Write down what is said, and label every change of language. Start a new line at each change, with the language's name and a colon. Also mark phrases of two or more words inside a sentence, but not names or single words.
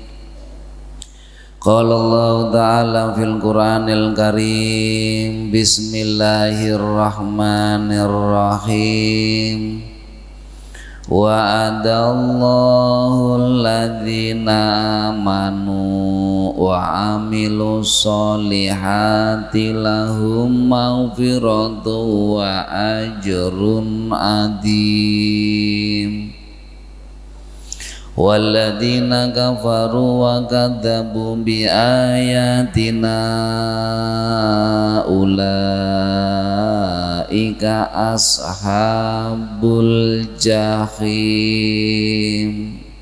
Arabic: قال الله تعالى في القرآن الكريم. Bismillahirrahmanirrahim. وعد الله الذين آمنوا وعملوا الصالحات لهم مغفرة وأجر عظيم. والذين كفروا وكذبوا بآياتنا أولئك أصحاب الجحيم.